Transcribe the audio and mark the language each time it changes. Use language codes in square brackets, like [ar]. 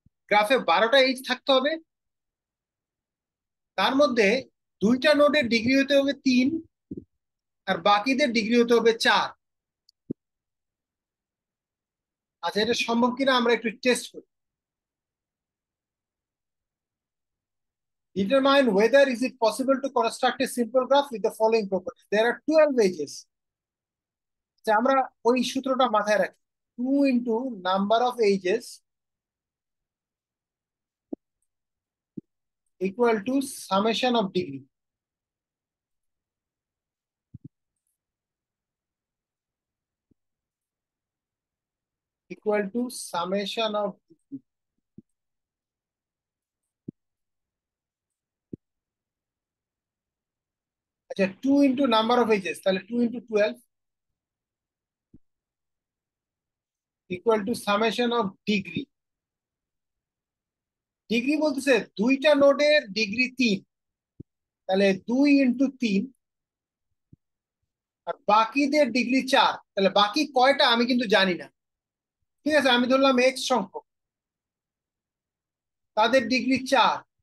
[bn] গ্রাফে 12টা এজ থাকতে হবে, তার মধ্যে দুইটা নোডের ডিগ্রি হতে হবে 3, আর বাকিদের ডিগ্রি হতে হবে 4। আচ্ছা, এটা সম্ভব কিনা আমরা একটু টেস্ট করি। [en] Determine whether is it possible to construct a simple graph with the following properties. There are 12 edges. [bn] আচ্ছা, আমরা ওই সূত্রটা মাথায় রাখি। [en] 2 into number of edges equal to summation of degree. Equal to summation of degree. [bn] আচ্ছা, [en] 2 into number of edges, [bn] তাহলে [en] 2 into 12 equal to summation of degree. [bn] Degree বলতেছে দুইটা নোডের ডিগ্রি 3, তাহলে 2 into 3, আর বাকিদের ডিগ্রি 4। তাহলে বাকি কয়টা আমি কিন্তু জানি না। ঠিক আছে, আমি ধরলাম এক্স সংখ্যক, তাদের ডিগ্রি 4।